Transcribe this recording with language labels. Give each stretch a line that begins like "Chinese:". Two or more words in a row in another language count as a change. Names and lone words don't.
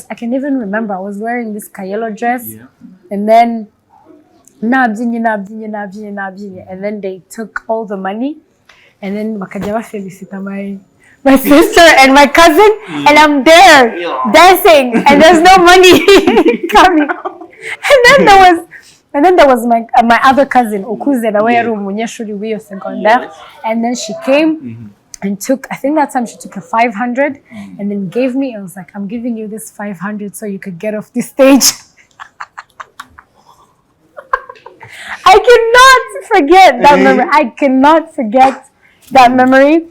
English: I can even remember I was wearing this yellow dress, and then nabyinnye, and then they took all the money, and then
Kinyarwanda: bakajya bafelicita
English: my sister and my cousin, and I'm there dancing, and there's no money coming. And then there was my other cousin Okuze,
Kinyarwanda: nawe yari umunyeshuri w'iyo secondaire,
English: and then she came and took, I think that time she took a 500 and then gave me. I was like, I'm giving you this 500 so you could get off the stage. I cannot forget that memory. I cannot forget that memory.